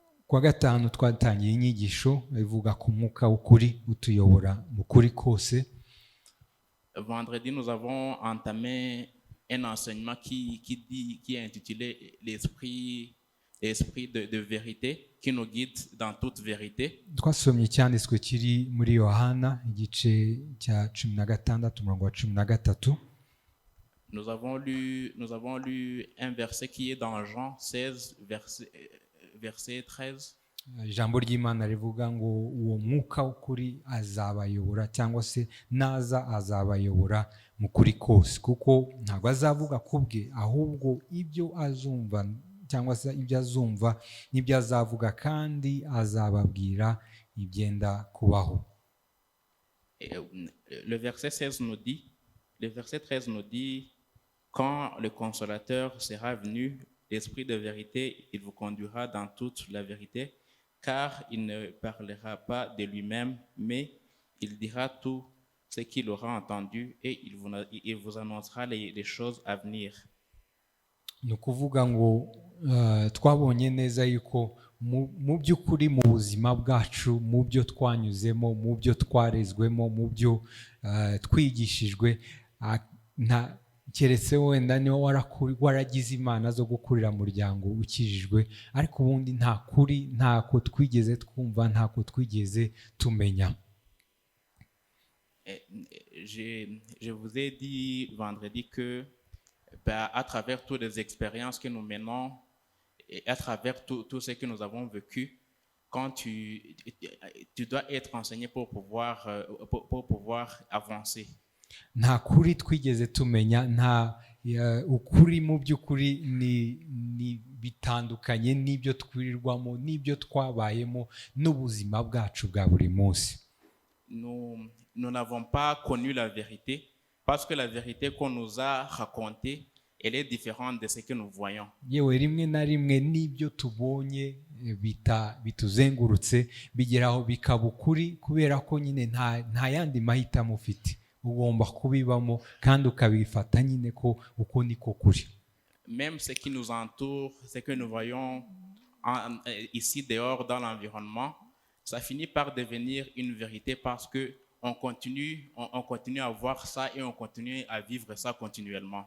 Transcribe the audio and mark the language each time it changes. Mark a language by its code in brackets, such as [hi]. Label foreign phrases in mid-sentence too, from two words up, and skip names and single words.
[rw] Kwa gatanu twatangiye inyigisho ivuga ku mwuka w'ukuri utuyobora mu kuri kose. [fr] Vendredi, nous avons entamé un enseignement qui est intitulé l'esprit de vérité, qui nous guide dans toute vérité. [rw] Twasomye icyanditswe kiri muri Yohana igice cya 16 umurongo wa 13. [fr] Nous avons lu un verset qui est dans Jean 16, verset 13. [rw] Ijambo ry'Imana rivuga ngo uwo mwuka w'ukuri azabayobora cyangwa se naza azabayobora mu kuri kose, kuko ntabwo azavuga kubwe ahubwo ibyo azumva cyangwa se ibyo azumva n'ibyo azavuga, kandi azababwira ibyenda kubaho. [fr] Le verset 13 nous dit, quand le consolateur sera venu, l'esprit de vérité, il vous conduira dans toute la vérité, car il ne parlera pas de lui-même, mais il dira tout ce qu'il aura entendu et il vous annoncera les choses à venir. [rw] Ni ukuvuga ngo twabonye neza yuko mu by'ukuri mu buzima bwacu, mu byo twanyuzemo, mu byo twarezwemo, mu byo twigishijwe, keretse wenda niba waragize imana zo gukurira mu muryango ukijijwe, ariko ubundi nta kuri, ntako twigeze twumva, ntako twigeze tumenya. [fr] Je vous ai dit vendredi que à travers toutes les expériences que nous menons et à travers tout ce que nous avons vécu, quand tu dois être enseigné pour pouvoir avancer. [rw] Nta kuri twigeze tumenya, nta ukuri mu by'ukuri ni bitandukanye n'ibyo twirirwamo, n'ibyo twabayemo, n'ubuzima bwacu bwa buri munsi. [fr] Nous n'avons pas connu la vérité parce que la vérité qu'on nous a racontée, elle est différente de ce que nous voyons. [rw] Yewe rimwe na rimwe n'ibyo tubonye bituzengurutse bigeraho bikaba ukuri, kubera ko nyine nta yandi mahitamo ufite, ugomba kubibamo kandi ukabifata nyine ko uko niko kuri. [fr] Même ce qui nous entoure, ce que nous voyons ici dehors dans l'environnement, ça finit par devenir une vérité parce que on continue à voir ça et on continue à vivre ça continuellement.